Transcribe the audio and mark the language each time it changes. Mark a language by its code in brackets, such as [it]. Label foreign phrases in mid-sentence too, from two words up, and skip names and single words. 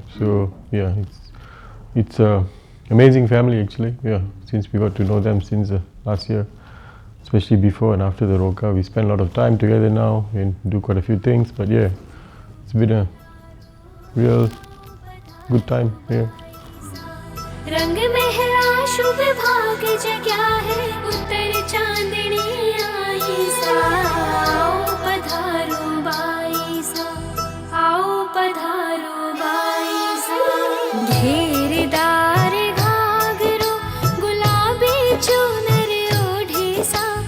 [en] So it's amazing family actually, since we got to know them since last year, especially before and after the Roka. We spend a lot of time together now and do quite a few things, but it's been a real good time here. [raj] रंग महला शुभ भाग जग्या है उत्तर चांदनी आई सा आओ पधारो बाई सा आओ पधारो बाई सा घेरदार घाघरो गुलाबी चुनर ओढ़े सा